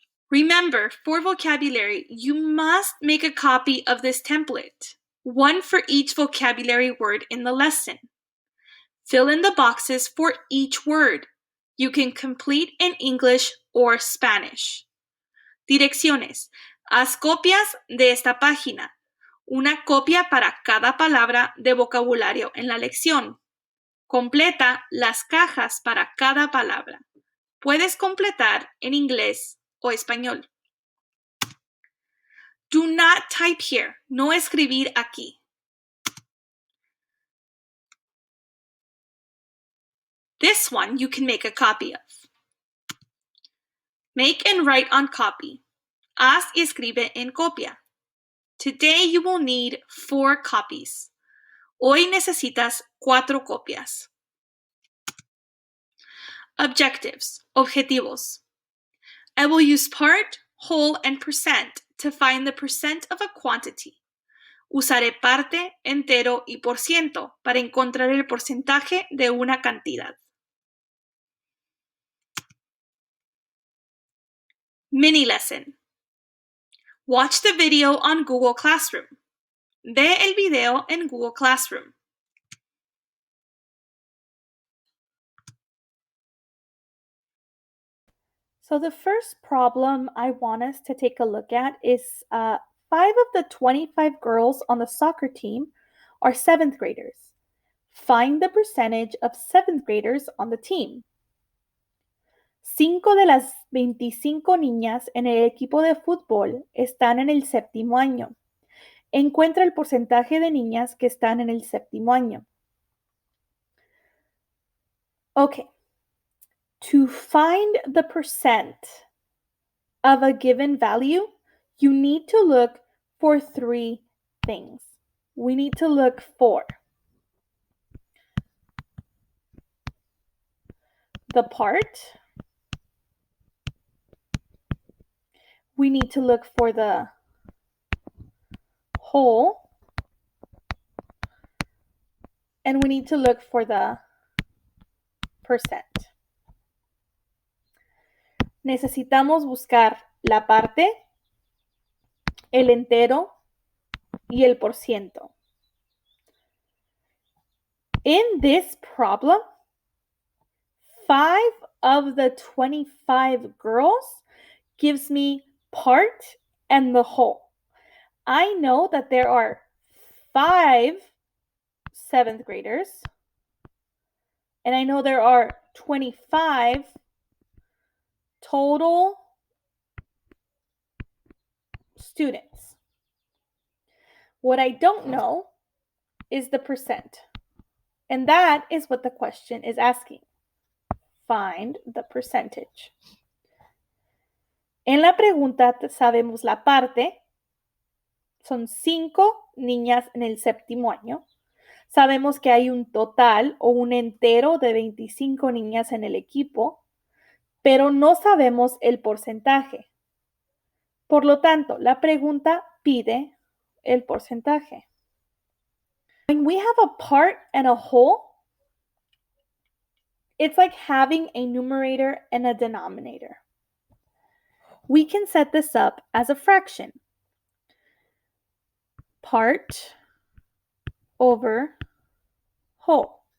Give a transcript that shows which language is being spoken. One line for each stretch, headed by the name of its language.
English: Remember, for vocabulary, you must make a copy of this template, one for each vocabulary word in the lesson. Fill in the boxes for each word. You can complete in English or Spanish.
Spanish: Direcciones. Haz copias de esta página. Una copia para cada palabra de vocabulario en la lección. Completa las cajas para cada palabra. Puedes completar en inglés o español.
English: Do not type here.
Spanish: No escribir aquí.
English: This one you can make a copy of. Make and write on copy.
Spanish: Haz y escribe en copia.
English: Today you will need 4 copies.
Spanish: Hoy necesitas 4 copias.
English: Objectives, objetivos. I will use part, whole, and percent to find the percent of a quantity.
Spanish: Usaré parte, entero y por ciento para encontrar el porcentaje de una cantidad.
English: Mini lesson. Watch the video on Google Classroom.
Spanish: Ve el video en Google Classroom.
English: So the first problem I want us to take a look at is 5 of the 25 girls on the soccer team are 7th graders. Find the percentage of 7th graders on the team.
Spanish: 5 de las 25 niñas en el equipo de fútbol están en el 7º año. Encuentra el porcentaje de niñas que están en el 7º año.
English: Okay. To find the percent of a given value, you need to look for 3 things. We need to look for the part. We need to look for the whole. And we need to look for the percent.
Spanish: Necesitamos buscar la parte, el entero y el por ciento.
English: In this problem, 5 of the 25 girls gives me part and the whole. I know that there are 5 7th graders, and I know there are 25 total students. What I don't know is the percent, and that is what the question is asking. Find the percentage.
Spanish: En la pregunta sabemos la parte, son 5 niñas en el 7º año. Sabemos que hay un total o un entero de 25 niñas en el equipo, pero no sabemos el porcentaje. Por lo tanto, la pregunta pide el porcentaje.
English: When we have a part and a whole, it's like having a numerator and a denominator. We can set this up as a fraction. Part over whole.